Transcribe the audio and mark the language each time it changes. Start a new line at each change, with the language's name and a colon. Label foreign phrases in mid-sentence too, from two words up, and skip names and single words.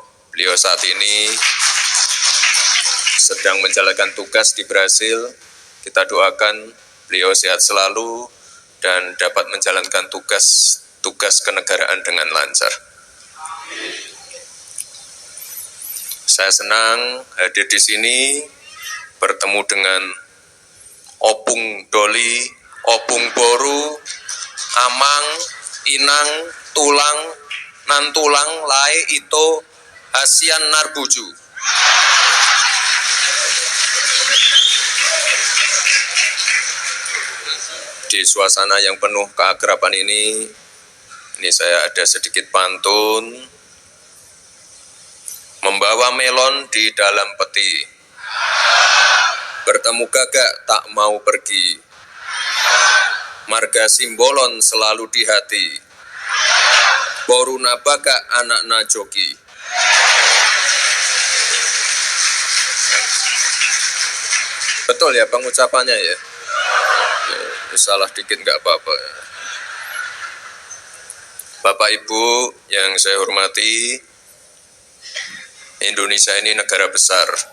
Indonesian: Beliau saat ini sedang menjalankan tugas di Brasil. Kita doakan beliau sehat selalu dan dapat menjalankan tugas kenegaraan dengan lancar. Saya senang hadir di sini bertemu dengan Opung Doli, Opung Boru, Amang, Inang, Tulang, Nantulang, Lai, Ito, Hasian Narbuju. Di suasana yang penuh keakraban ini saya ada sedikit pantun. Membawa melon di dalam peti, bertemu gagak tak mau pergi, marga Simbolon selalu di hati,
Batak Toba: boru nabaga anak najoki.
Indonesian: Betul ya pengucapannya ya? Salah dikit nggak apa-apa. Bapak Ibu yang saya hormati, Indonesia ini negara besar,